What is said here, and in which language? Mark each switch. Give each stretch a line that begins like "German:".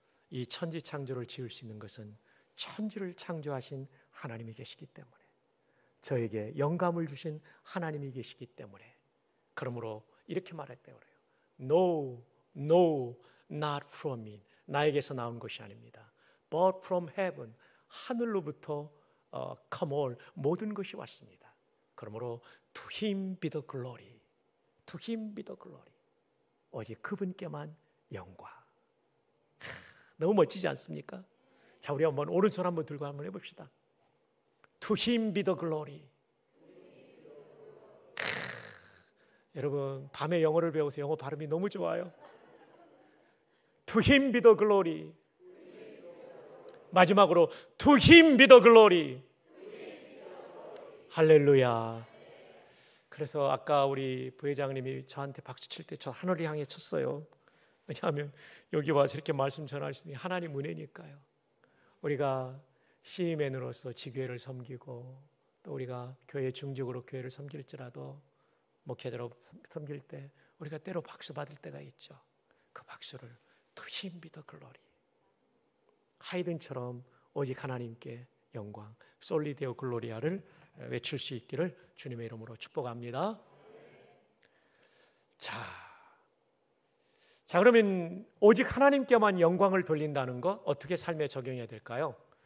Korean: 이 천지 창조를 지을 수 있는 것은 천지를 창조하신 하나님이 계시기 때문에, 저에게 영감을 주신 하나님이 계시기 때문에, 그러므로 이렇게 말했다고 그래요.
English: No, no, not from me.
Korean: 나에게서 나온 것이 아닙니다.
English: But from heaven.
Korean: 하늘로부터
English: come all,
Korean: 모든 것이 왔습니다. 그러므로
English: to him be the glory. To him be the glory.
Korean: 오직 그분께만 영광. 너무 멋지지 않습니까? 자, 우리 한번 오른손 한번 들고 한번 해봅시다.
English: To him be the glory.
Korean: 여러분 밤에 영어를 배워서 영어 발음이 너무 좋아요.
English: To him be the glory. 마지막으로 To him be the glory.
Korean: 할렐루야. 그래서 아까 우리 부회장님이 저한테 박수 칠 때 저 하늘을 향해 쳤어요. 왜냐하면 여기 와서 이렇게 말씀 전하시니 하나님 은혜니까요. 우리가 시민으로서 지교회를 섬기고 또 우리가 교회 중직으로 교회를 섬길지라도 목회자로 섬길 때 우리가 때로 박수 받을 때가 있죠. 그 박수를
English: To him be the glory.
Korean: 하이든처럼 오직 하나님께 영광, 솔리 데오 글로리아를 외칠 수 있기를 주님의 이름으로 축복합니다. 자, 그러면 오직 하나님께만 영광을 돌린다는 것 어떻게 삶에 적용해야 될까요?